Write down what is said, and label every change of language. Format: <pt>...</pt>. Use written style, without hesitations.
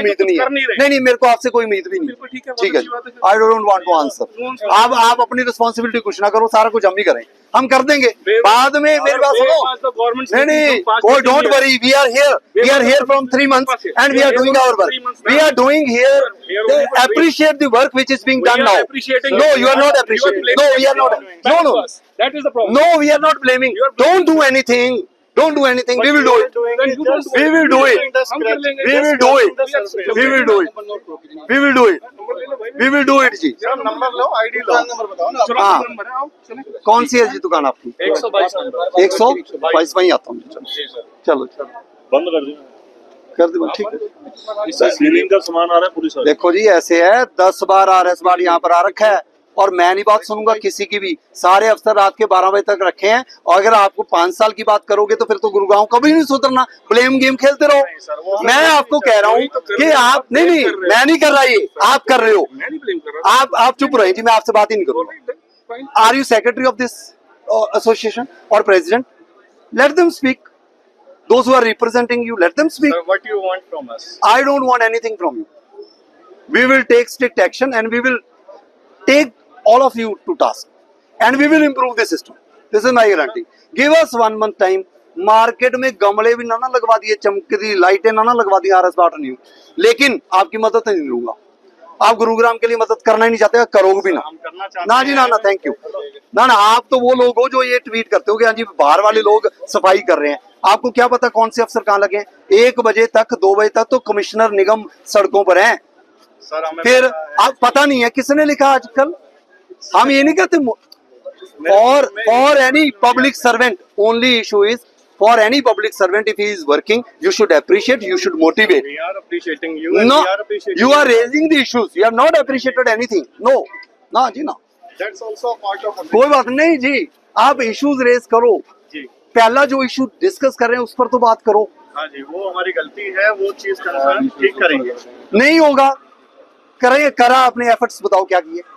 <hi>उम्मीद कुछ नहीं है। कर नहीं रहे। नहीं नहीं मेरे को आपसे कोई उम्मीद भी नहीं बिल्कुल ठीक है, ठीक बहुत है अच्छी बात है फिर।</hi> <en>I don't want to answer.</en> <hi>आप अपनी रिस्पॉन्सिबिलिटी कुछ ना करो, सारा कुछ हम ही करें, हम कर देंगे बाद में। मेरी बात सुनो, नहीं नहीं कोई</hi> <en>Don't worry, we are here from 3 months and we are doing our work. We are doing here, appreciate the work which is being done now. No, you are not appreciating. No, we are not. No. That is the problem. No, we are not blaming. Don't do anything. Don't do anything. We will do it. We will do it.</en> <hi>हम कर लेंगे।</hi> <en>We will do it. We will do it. We will do it. We will do it जी।</en> <hi>Number low, ID low, number बताओ ना। चलो हाँ। Number है, आओ चलें। कौन सी है जी दुकान आपकी? 122 नंबर। 122 में ही आता हूँ। चलो चलो बंद कर दिया। कर दो ठीक है। इससे सीलिंग का सामान आ रहा है पूरी सारी। देखो जी ऐसे है 10 बार RS बार यहाँ पर आ रखा है और मैं नहीं बात सुनूंगा किसी की भी। सारे अफसर रात के 12 बजे तक रखे हैं और अगर आपको 5 साल की बात करोगे तो फिर तो गुरुगांव कभी नहीं सुधरना। ब्लेम गेम खेलते रहो। मैं आपको कह रहा हूँ कि आप नहीं मैं नहीं कर रहा, ये आप कर रहे हो। मैं नहीं ब्लेम कर रहा। आप चुप रहे जी, मैं आपसे बात ही नहीं करूंगा।</hi> <en>are you secretary of this association</en> <hi>और president?</hi> <en>Let them speak. Those who are representing you, let them speak. Sir, what you want from us? I don't want anything from you. We will take strict action and we will take all of you to task and we will improve the system. This is my guarantee. Give us 1 month time.</en> <hi>Market में गमले भी ना लगवा दिए, चमकती लाइटें ना लगवा दी RS बाट न्यू, लेकिन आपकी मदद नहीं लूंगा। आप गुरुग्राम के लिए मदद करना ही नहीं चाहते, करोगे भी ना। हम करना चाहते ना जी ना थैंक यू। ना आप तो वो लोग हो जो ये ट्वीट करते हो कि हाँ जी बाहर वाले लोग सफाई कर रहे हैं। आपको क्या पता कौन से अफसर कहाँ लगे हैं? 1 बजे तक 2 बजे तक तो कमिश्नर निगम सड़कों पर हैं। सर हमें फिर आप पता नहीं है किसने लिखा आजकल। हम ये नहीं कहते</hi> <en>For any public servant, only issue is for any public servant if he is working you should appreciate, you should motivate. We are appreciating you and No, we are appreciating you are raising the issues. You have not appreciated anything.</en> <hi>No, ना जी ना।</hi> <en>That's also a part of</en> <hi>कोई बात नहीं जी, आप issues raise करो। जी। पहला जो issue discuss कर रहे हैं उस पर तो बात करो। हाँ जी, वो हमारी गलती है, वो चीज कंसर्न ठीक करेंगे। नहीं होगा, करेंगे, करा अपने एफर्ट्स बताओ क्या किए।</hi>